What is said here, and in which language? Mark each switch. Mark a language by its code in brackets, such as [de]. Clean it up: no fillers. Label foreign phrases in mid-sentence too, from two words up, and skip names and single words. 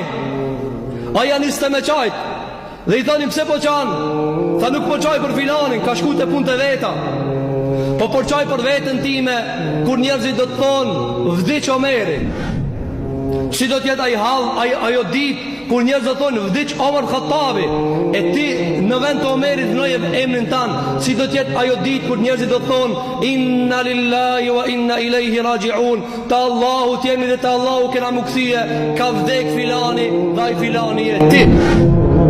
[sq] Aja niste me qajt, dhe i thonin pse po qanë, tha nuk po qaj për filanin, ka shku të pun të veta, po po qaj për vetën time, kur njerëzit do të thonë vdiq Omeri. Si do t'jet ajo dit, kur njerëz do thonë vdiq Omar Khattabi, e ti në vend të Omerit vnoje emrin tanë. Si do t'jet ajo dit, kur njerëzit do thonë [ar] إنا لله وإنا إليه راجعون, [sq] ta Allahu t'jemi dhe ta Allahu kena më kthye, ka vdek filani, dhe ai filani e ti.